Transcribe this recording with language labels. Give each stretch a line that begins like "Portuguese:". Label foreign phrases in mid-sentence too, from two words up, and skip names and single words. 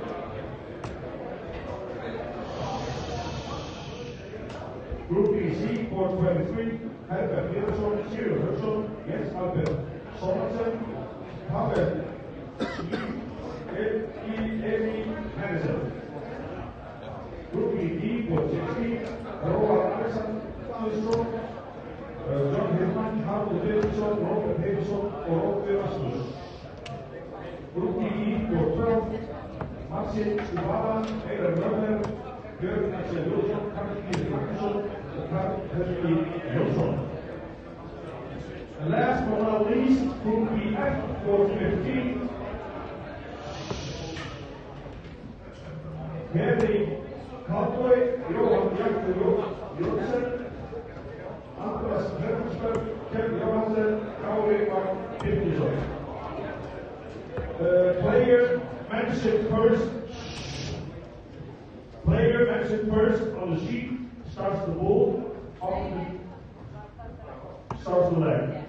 English: Group BC, Board 23, Herbert Viðarsson, Sigurður Hauksson, Jens Albert Sorensen, Pavel Eli Henningsen. Group BD, Board 16, Roald Samuelsson, John Hillman, Harald Davidson, Robert Davidson og Róbert Rasmus. Rookie for 12, Marcin Kubala, Einar Mörner, Björn Axel Jónsson, Karl Peter Magnusson og Karl Helgi Jónsson. And last but not least, Rookie F for 15, Henry Cowboy, Johan Jakter Johnsen, Andreas Hermansberg, Kjell Johansen, Kári Vagn Birgisson. Player mentioned first on the sheet starts the ball, starts the leg.